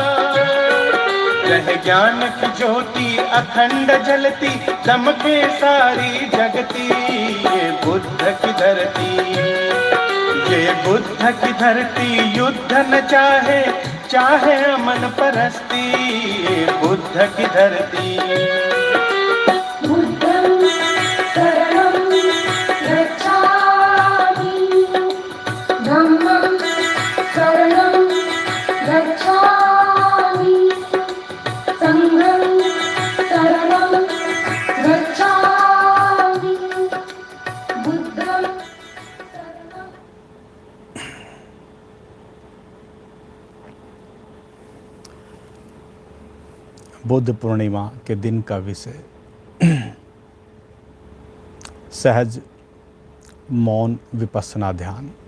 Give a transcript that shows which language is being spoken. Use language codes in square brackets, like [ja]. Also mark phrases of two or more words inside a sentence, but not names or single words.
[hi] रह ज्ञान की ज्योति अखंड जलती, दमके सारी जगती। ये बुद्ध की धरती, ये बुद्ध की धरती युद्ध न चाहे, चाहे अमन परस्ती। ये बुद्ध की धरती। [pi] बुद्धं शरणं गच्छामि। धम्मं शरणं गच्छामि। संघं शरणं गच्छामि। बुद्धं शरणं। [hi] बुद्ध पूर्णिमा के दिन का विषय सहज मौन विपස්සना ध्यान।